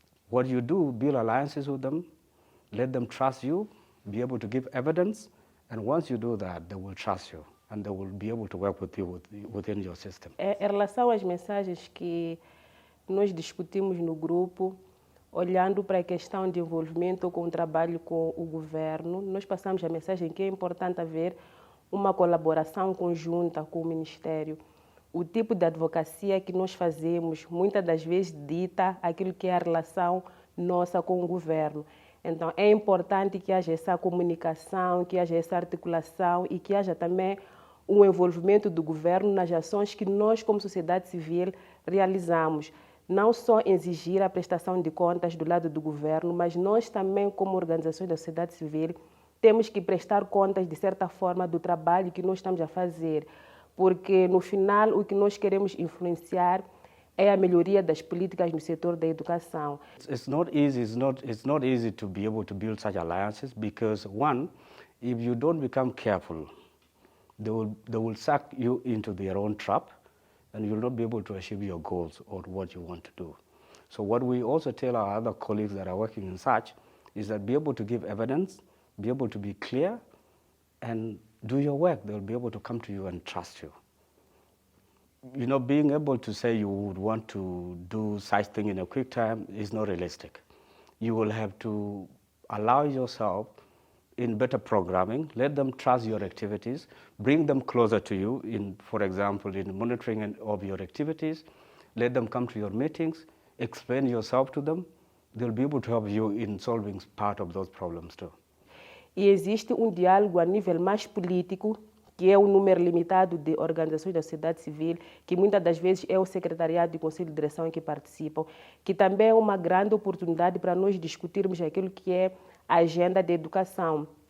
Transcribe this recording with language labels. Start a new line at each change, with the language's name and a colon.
English: What you do, build alliances with them, let them trust you, be able to give evidence, and once you do that, they will trust you and they will be able to work with you within your system.
Portuguese: Em relação às mensagens que nós discutimos no grupo, olhando para a questão de envolvimento com o trabalho com o governo, nós passamos a mensagem que é importante haver uma colaboração conjunta com o Ministério. O tipo de advocacia que nós fazemos, muitas das vezes dita aquilo que é a relação nossa com o governo. Então, é importante que haja essa comunicação, que haja essa articulação e que haja também um envolvimento do governo nas ações que nós, como sociedade civil, realizamos. Não só exigir a prestação de contas do lado do governo, mas nós também, como organizações da sociedade civil, temos que prestar contas, de certa forma, do trabalho que nós estamos a fazer. Porque, no final, o que nós queremos influenciar é a melhoria das políticas no setor da educação.
English: It's not easy to be able to build such alliances because, one, if you don't become careful, they will suck you into their own trap and you'll not be able to achieve your goals or what you want to do. So what we also tell our other colleagues that are working in such is that be able to give evidence, be able to be clear, and do your work. They'll be able to come to you and trust you. You know, being able to say you would want to do such thing in a quick time is not realistic. You will have to allow yourself in better programming, let them trust your activities, bring them closer to you, in, for example, in monitoring of your activities, let them come to your meetings, explain yourself to them. They'll be able to help you in solving part of those problems too.
Portuguese: E existe diálogo a nível mais político, que é um número limitado de organizações da sociedade civil, que muitas das vezes é o secretariado e o conselho de direção que participam, que também é uma grande oportunidade para nós discutirmos aquilo que é a agenda de educação.